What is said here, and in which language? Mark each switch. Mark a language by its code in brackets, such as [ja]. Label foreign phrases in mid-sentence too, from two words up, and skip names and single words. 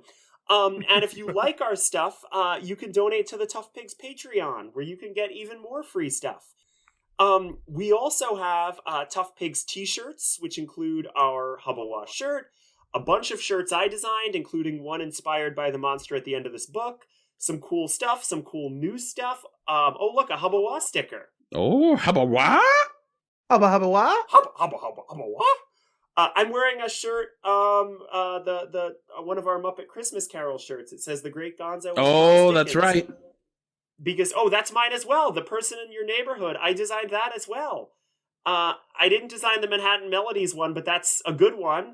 [en] And if you like our stuff, you can donate to the Tough Pigs Patreon, where you can get even more free stuff. We also have Tough Pigs t-shirts, which include our Hubba-Wha shirt, a bunch of shirts I designed, including one inspired by the monster at the end of this book, some cool stuff, some cool new stuff. Oh, look, a Hubba-Wha sticker. Oh, Hubba-Wha? Hubba-Wha? Hubba-Wha? I'm wearing a shirt, the one of our Muppet Christmas Carol shirts. It says The Great Gonzo. Oh, that's right. Because, that's mine as well. The Person in Your Neighborhood. I designed that as well. I didn't design the Manhattan Melodies one, but that's a good one.